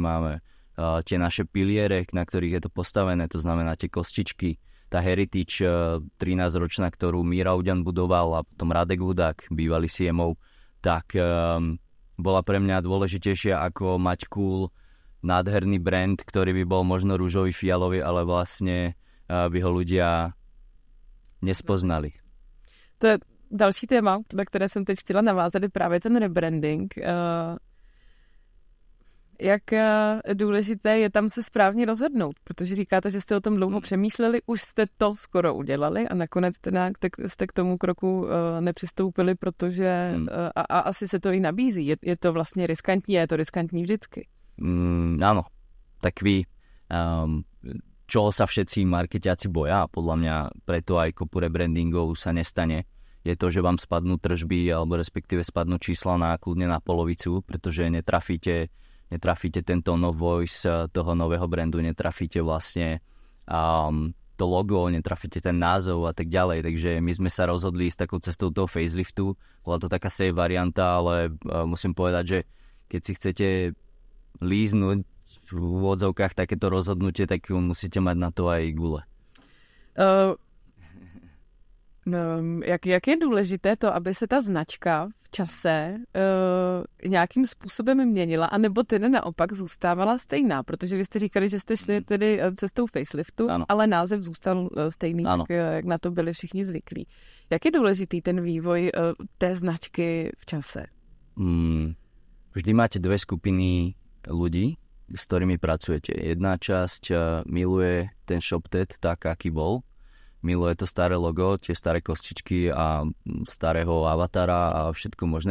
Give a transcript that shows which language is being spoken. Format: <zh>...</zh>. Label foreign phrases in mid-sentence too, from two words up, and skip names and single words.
<sk>máme, tie naše piliere, na ktorých je to postavené, to znamená tie kostičky, tá Heritage 13-ročná, ktorú Míra Uďan budoval a potom Radek Hudák, bývalý CMO, tak bola pre mňa dôležitejšia ako mať cool, nádherný brand, ktorý by bol možno rúžový, fialový, ale vlastne by ho ľudia nespoznali.</sk> <cs>To je další téma, na které jsem teď chtěla navázat, je právě ten rebranding. Jak důležité je tam se správně rozhodnout, protože říkáte, že jste o tom dlouho přemýšleli, už jste to skoro udělali a nakonec teda jste k tomu kroku nepřistoupili, protože a asi se to i nabízí. Je to vlastně riskantní a je to riskantní vždycky.</cs> <sk>Áno, tak vy čo sa všetci marketiaci boja a podľa mňa preto aj kopu rebrandingov sa nestane, je to, že vám spadnú tržby alebo respektíve spadnú čísla kľudne na polovicu, pretože netrafíte ten</sk> <en>tone of voice</en> <sk>toho nového brandu, netrafíte vlastne to logo, netrafíte ten názov a tak ďalej, takže my sme sa rozhodli s takou cestou toho faceliftu, bola to taká safe varianta, ale musím povedať, že keď si chcete líznúť v úvodzovkách takéto rozhodnutie, tak musíte mať na to aj gule.</sk> <cs>Jak je důležité to, aby se ta značka v čase nějakým způsobem měnila, anebo tedy naopak zůstávala stejná, protože vy jste říkali, že jste šli tedy cestou faceliftu, ano. Ale název zůstal stejný, tak, jak na to byli všichni zvyklí. Jak je důležitý ten vývoj té značky v čase?</cs> <sk>Vždy máte dve skupiny ľudí, s ktorými pracujete. Jedna časť miluje ten ShopTet tak, aký bol. miluje to staré logo, tie staré kostičky a starého avatara a všetko možné.</sk>